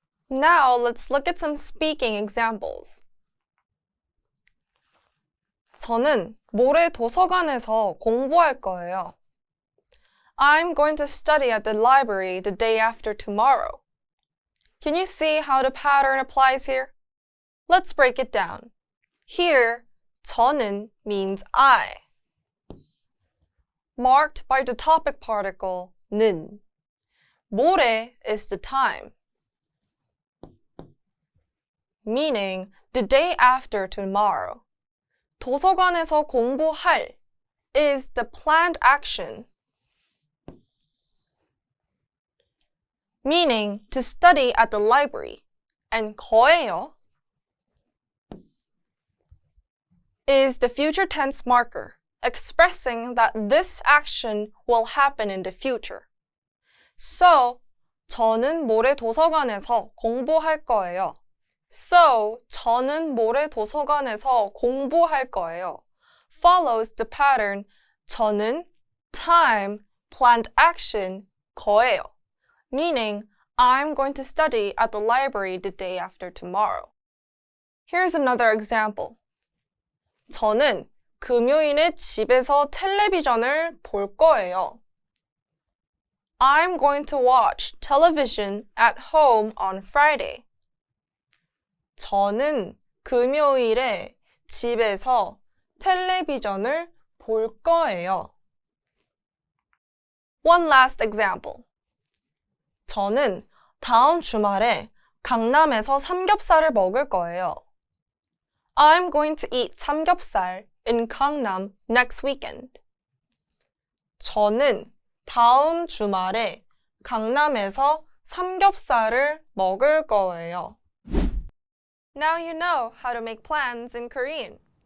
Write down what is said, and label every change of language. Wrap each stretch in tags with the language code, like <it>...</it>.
<en>Now, let's look at some speaking examples.</en> <ko>저는 모레 도서관에서 공부할 거예요.</ko> <en>I'm going to study at the library the day after tomorrow. Can you see how the pattern applies here? Let's break it down. Here, 저는 means I, marked by the topic particle 는. 모레 is the time, meaning the day after tomorrow.</en> <ko>도서관에서 공부할</ko> <en>is the planned action, meaning to study at the library. And 거예요 is the future tense marker, expressing that this action will happen in the future. So,</en> <ko>저는 모레 도서관에서 공부할 거예요.</ko> <en>So,</en> <ko>저는 모레 도서관에서 공부할 거예요</ko> <en>follows the pattern 저는 time, planned action, 거예요, meaning I'm going to study at the library the day after tomorrow. Here's another example.</en> <ko>저는 금요일에 집에서 텔레비전을 볼 거예요.</ko> <en>I'm going to watch television at home on Friday.</en> <ko>저는 금요일에 집에서 텔레비전을 볼 거예요.</ko> <en>One last example.</en> <ko>저는 다음 주말에 강남에서 삼겹살을 먹을 거예요.</ko> <en>I'm going to eat 삼겹살 in Gangnam next weekend.</en> <ko>저는 다음 주말에 강남에서 삼겹살을 먹을 거예요.</ko> <en>Now you know how to make plans in Korean.</en>